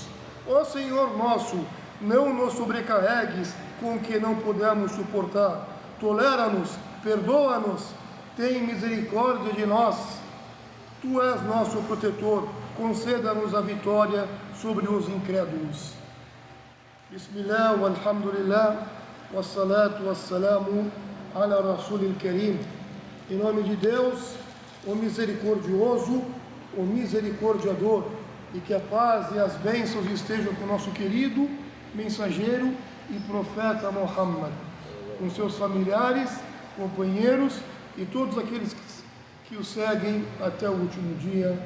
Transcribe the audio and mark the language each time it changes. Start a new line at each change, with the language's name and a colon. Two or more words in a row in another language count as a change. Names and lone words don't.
Portuguese: Ó Senhor nosso, não nos sobrecarregues com o que não podemos suportar. Tolera-nos, perdoa-nos, tem misericórdia de nós. Tu és nosso protetor, conceda-nos a vitória sobre os incrédulos.
Arabic: بسم الله، والحمد لله، والصلاة والسلام على الرسول الكريم.
Portuguese: Em nome de Deus, o misericordioso, o misericordiador, e que a paz e as bênçãos estejam com o nosso querido mensageiro e profeta Muhammad, com seus familiares, companheiros e todos aqueles que o seguem até o último dia.